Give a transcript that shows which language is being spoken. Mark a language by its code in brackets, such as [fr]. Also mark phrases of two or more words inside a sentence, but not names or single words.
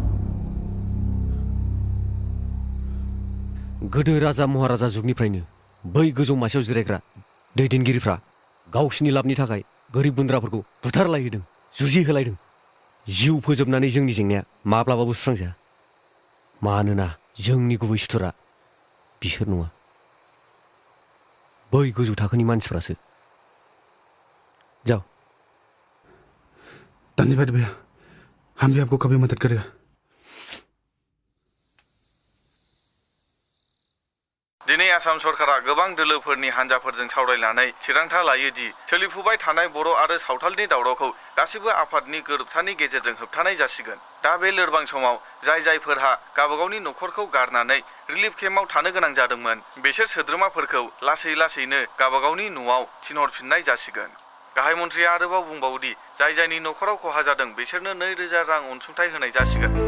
[brx] गोदो राजा महाराजा जुगनिफ्रायनो बै गोजौ मासियाव जिरायग्रा दैदेनगिरिफ्रा गावसिनि लाबनि थाखाय गोरिब गुन्द्राफोरखौ बुथारलायहोदों जुजिहोलायदों जिउ फोजोबनानै जोंनि जेंनाया माब्लाबाबो सुस्रांजाया मानोना जोंनि गुबै सुथुरा बिसोर नङा बै गोजौ थाखोनि मानसिफ्रासो जाओ [hi] धन्यवाद भैया हम भी आपको कभी मदद करेगा [brx] दिनै आसाम सरकारा गोबां दोलोफोरनि हान्जाफोरजों सावरायनानै थिरांथा लायो दि सोलिफुबाय थानाय बर' आरो सावथालनि दावरावखौ गासिबो आफादनि गोरोबथानि गेजेरजों होबथानाय जासिगोन दा बे लोरबां समाव जायफोरहा गावबागावनि न'खरखौ गारनानै रिलिफ केम्पआव थानो गोनां जादोंमोन बिसोर सोद्रोमाफोरखौ लासै लासैनो गावबागावनि न'आव थिनहरफिननाय जासिगोन गाहाय मन्थ्रिया आरोबाव बुंबावोदि जायनि न'खराव खहा जादों बिसोरनो 2,000 रां अनसुंथाइ होनाय जासिगोन